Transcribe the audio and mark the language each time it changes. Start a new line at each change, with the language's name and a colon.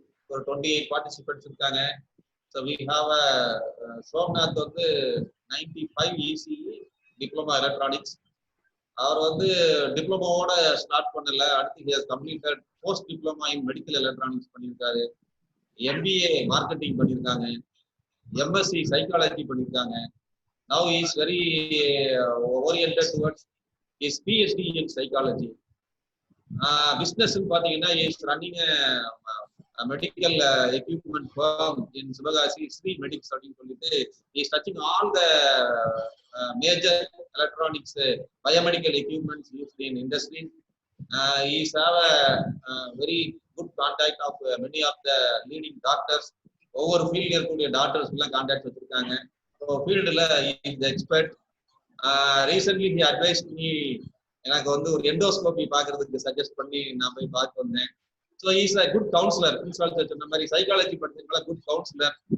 Tamil: ஒரு 28 பார்ட்டிசிபென்ட்ஸ் இருக்காங்க.
English: so we have
Tamil: Somnath வந்து 95 ECE டிப்ளமா எலக்ட்ரானிக்ஸ். அவர் வந்து டிப்ளமோவோட ஸ்டார்ட் பண்ணல, அடுத்து
English: he has completed post diploma in medical electronics
Tamil: பண்ணியிருக்காரு, MBA மார்க்கெட்டிங் பண்ணியிருக்காங்க, MSc சைக்காலஜி பண்ணியிருக்காங்க.
English: Now he is very oriented towards his PhD in psychology. Business
Tamil: பார்த்தீங்கன்னா
English: he is running a medical equipment firm in Sivagasi, Sri Medics
Tamil: அப்படின்னு சொல்லிட்டு
English: he is touching all the major electronics biomedical equipments used in industry. He is have a very good contact of many of the leading doctors.
Tamil: ஒவ்வொரு ஃபீல்ட்ல இருக்கக்கூடிய doctors எல்லாம் contact வச்சிருக்காங்க. ஃபீல்டுல
English: Is expert. Recently he advised me,
Tamil: எனக்கு வந்து ஒரு endoscopy பார்க்கறதுக்கு சஜஸ்ட் பண்ணி நான் போய் பார்த்து வந்தேன்.
English: So is a good counsellor.
Tamil: Principal சொன்ன மாதிரி சைக்காலஜி படிச்சதுனால குட் கவுன்சிலர்.